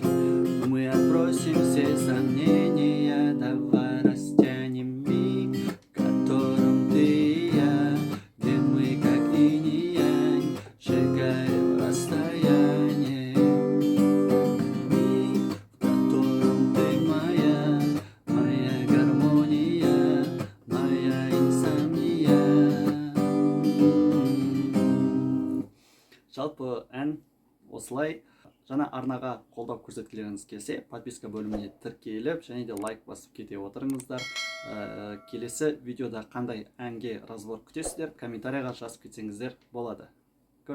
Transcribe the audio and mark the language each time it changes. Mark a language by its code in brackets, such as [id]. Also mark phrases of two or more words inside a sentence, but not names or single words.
[ru] Мы отбросим все сомнения, давай растянем миг, в котором ты и я, где мы как инь и янь, шагаем расстояние. Миг, в котором ты моя, моя гармония, моя инсомния. [kk] Жалпы ән осылай. Жаңа арнаға қолдау көрсеткілеріңіз келсе, подписка бөліміне тіркеліп, және де лайк басып кете отырыңыздар. Келесі видеода қандай әнге разбор күтесіздер, комментарияға жазып кетсеңіздер болады.